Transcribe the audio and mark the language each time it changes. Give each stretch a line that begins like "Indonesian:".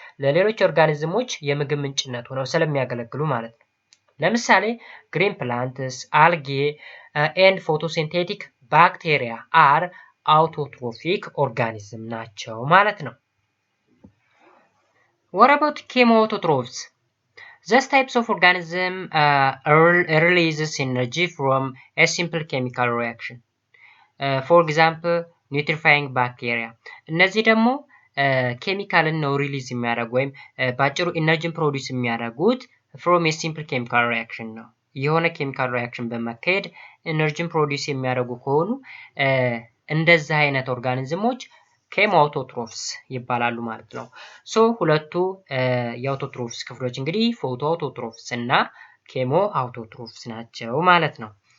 Amharic: ለሌሎች ኦርጋኒዝሞች የምግብ ምንጭነት ሆነው ስለሚያገለግሉ ማለት ነው። ለምሳሌ ግሪን ፕላንትስ፣ አልጌ ኤንድ ፎቶሲንቴቲክ ባክቴሪያ አር አውቶትሮፊክ ኦርጋኒዝም ናቸው ማለት ነው።
English: what about chemoautotrophs? These types of organism releases energy from a simple chemical reaction. For example nitrifying bacteria
Amharic: እነዚህ ደግሞ ኬሚካልን ነው ሪሊዝ የሚያደርጉ ወይም ባጭሩ ኢነርጂን ፕሮዲውስ የሚያደርጉት
English: from a simple chemical reaction
Amharic: ነው። የሆነ ኬሚካል ሪአክሽን በመካሄድ ኢነርጂን ፕሮዲውስ የሚያደርጉ ከሆኑ እንደዚህ አይነት ኦርጋኒዝሞች ኬሞአውቶትሮፍስ ይባላሉ ማለት ነው። ሶ ሁለቱ የአውቶትሮፍስ ክፍሎች እንግዲህ ፎቶ አውቶትሮፍስ እና ኬሞ አውቶትሮፍስ ናቸው ማለት ነው።